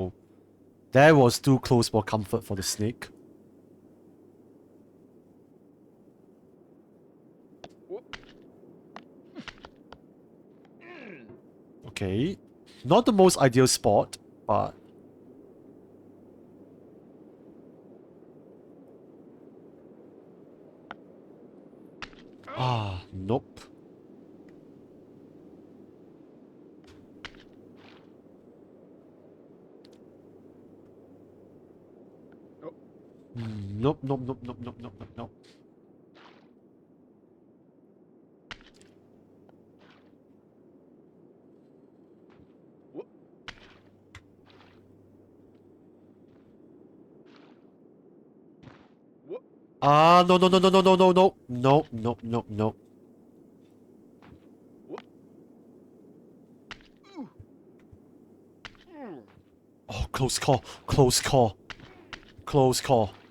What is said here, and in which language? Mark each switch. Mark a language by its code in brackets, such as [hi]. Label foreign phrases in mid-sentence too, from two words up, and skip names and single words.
[en] That was too close for comfort for the snake. Okay. Not the most ideal spot, but... Ah, nope. Nope, nope, nope, nope, nope, nope, nope, nope. Ah, no, no, no, no, no, no, no, no, no, no, no, no. Oh, close call, close call, close call.